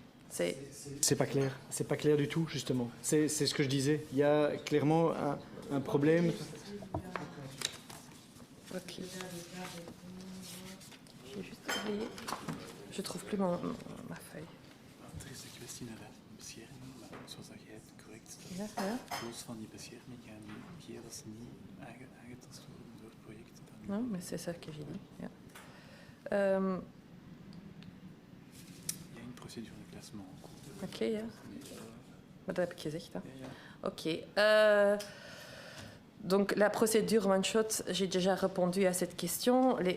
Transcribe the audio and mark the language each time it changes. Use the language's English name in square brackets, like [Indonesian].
[French] C'est pas clair. C'est pas clair du tout, justement. C'est ce que je disais. Il y a clairement un problème. Ok. J'ai juste oublié. Je trouve plus ma feuille. [Dutch] Er is een kwestie naar de bescherming, maar zoals dat jij het correct stelt, Ja. los van die bescherming gaan die gegevens niet aangetast worden door projecten. [French] Non, mais c'est ça que j'ai dit. [Dutch] Ja. [French] Il y a une procédure de classement en cours. [Dutch] Oké, ja. Maar dat heb ik gezegd. Hè. Ja. Oké. [French] Donc la procédure one-shot, j'ai déjà répondu à cette question.